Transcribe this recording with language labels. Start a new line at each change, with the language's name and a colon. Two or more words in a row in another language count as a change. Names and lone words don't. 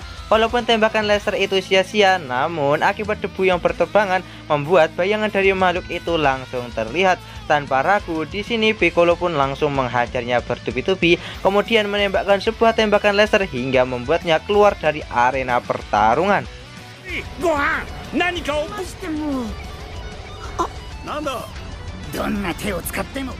Indonesian: Walaupun tembakan laser itu sia-sia, namun akibat debu yang berterbangan membuat bayangan dari makhluk itu langsung terlihat. Tanpa ragu, di sini Piccolo pun langsung menghajarnya bertubi-tubi, kemudian menembakkan sebuah tembakan laser hingga membuatnya keluar dari arena pertarungan.
Japanese: Gohan, 何かをしても。なんだ。どんな手を使っても。